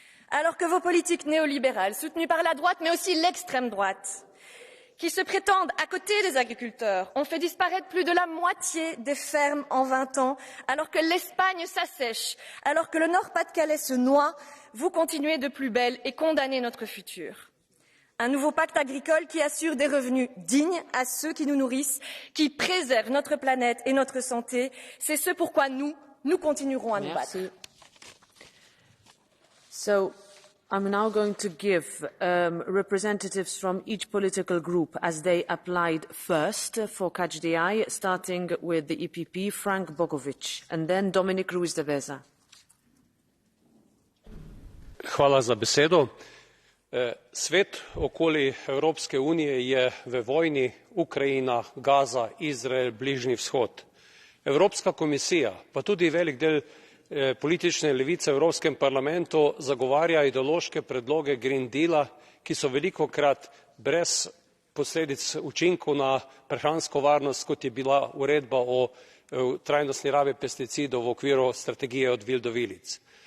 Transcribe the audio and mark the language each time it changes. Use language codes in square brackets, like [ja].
[fr] Alors que vos politiques néolibérales, soutenues par la droite mais aussi l'extrême droite, qui se prétendent à côté des agriculteurs, ont fait disparaître plus de la moitié des fermes en 20 ans, alors que l'Espagne s'assèche, alors que le Nord-Pas-de-Calais se noie, vous continuez de plus belle et condamnez notre futur. Un nouveau pacte agricole qui assure des revenus dignes à ceux qui nous nourrissent, qui préserve notre planète et notre santé. C'est ce pourquoi nous continuerons à nous battre. [en] So, I'm now going to give representatives from each political group as they applied first for Catch the Eye, starting with the EPP, Frank Bogovic, and then Dominic Ruiz de Veza. [sl] Hvala za besedo. Svet okoli Evropske unije je v vojni, Ukrajina, Gaza, Izrael, Bližnji vzhod. Evropska komisija, pa tudi velik del politične levice v Evropskem parlamentu zagovarja ideološke predloge Green Deala, ki so velikokrat brez posledic učinkov na prehransko varnost, kot je bila uredba o trajnostni rabi pesticidov v okviru strategije od vil do vilic.